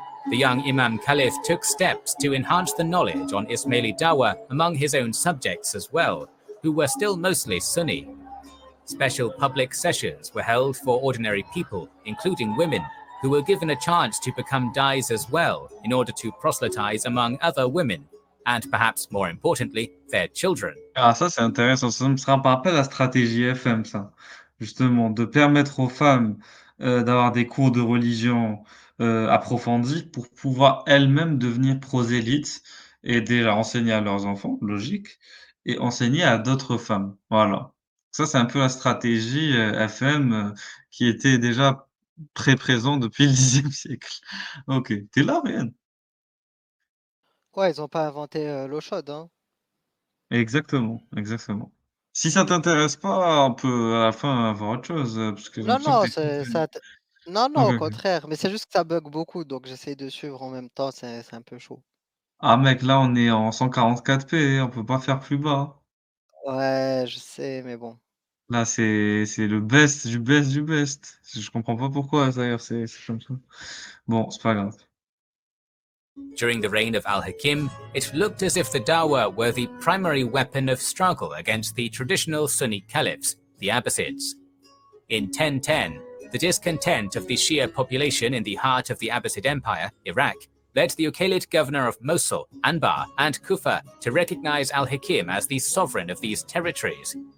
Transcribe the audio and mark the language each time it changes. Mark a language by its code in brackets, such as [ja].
[en] The young Imam Khalif took steps to enhance the knowledge on Ismaili Dawah among his own subjects as well, who were still mostly Sunni. Special public sessions were held for ordinary people, including women, who were given a chance to become dais as well in order to proselytize among other women, and perhaps more importantly, their children. [fr] Ah, ça, c'est intéressant. Ça me rappelle la stratégie FM, ça. Justement, de permettre aux femmes d'avoir des cours de religion approfondis pour pouvoir elles-mêmes devenir prosélytes et déjà enseigner à leurs enfants, logique, et enseigner à d'autres femmes. Voilà. Ça, c'est un peu la stratégie FM qui était déjà très présent depuis le Xe siècle. Ok. T'es là, Ryan? Ouais, ils ont pas inventé l'eau chaude, hein. Exactement, exactement. Si ça t'intéresse pas, on peut à la fin voir autre chose, parce que j'ai Non, l'impression que non, tu c'est ça. Non, non, OK, au OK. contraire, mais c'est juste que ça bug beaucoup, donc j'essaye de suivre en même temps, c'est un peu chaud. Ah mec, là on est en 144p, on peut pas faire plus bas. Ouais, je sais, mais bon. Là c'est le best du best du best. Je comprends pas pourquoi d'ailleurs c'est comme ça. Bon, c'est pas grave. [en] During the reign of Al-Hakim, it looked as if the Dawah were the primary weapon of struggle against the traditional Sunni caliphs, the Abbasids. In 1010, the discontent of the Shia population in the heart of the Abbasid Empire, Iraq, led the Uqaylid governor of Mosul, Anbar, and Kufa to recognize Al-Hakim as the sovereign of these territories.